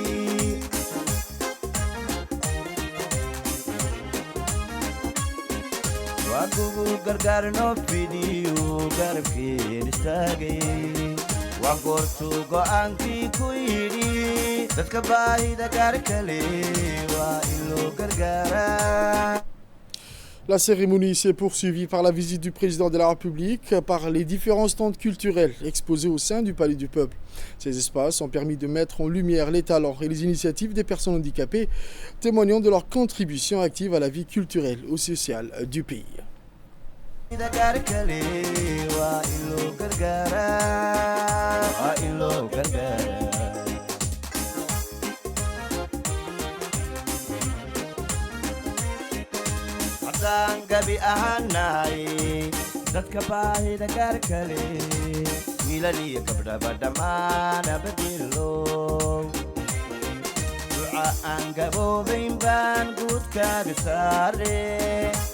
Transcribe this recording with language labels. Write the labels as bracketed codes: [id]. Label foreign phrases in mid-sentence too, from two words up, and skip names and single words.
[so] waa kugu gargaarno fidiyo garabkeen istaagay waan goortuu go'aankii ku yidhi dadka baahida gaar kale waa in loo gargaaraa. [fr] La cérémonie s'est poursuivie par la visite du président de la République par les différents stands culturels exposés au sein du Palais du Peuple. Ces espaces ont permis de mettre en lumière les talents et les initiatives des personnes handicapées, témoignant de leur contribution active à la vie culturelle et sociale du pays. [so] gabi ahaanaay dadka baahida gaar kale wiilal iyo gabdhaba dhammaana badilo duca aan gaboobayn baan guudkaaga saare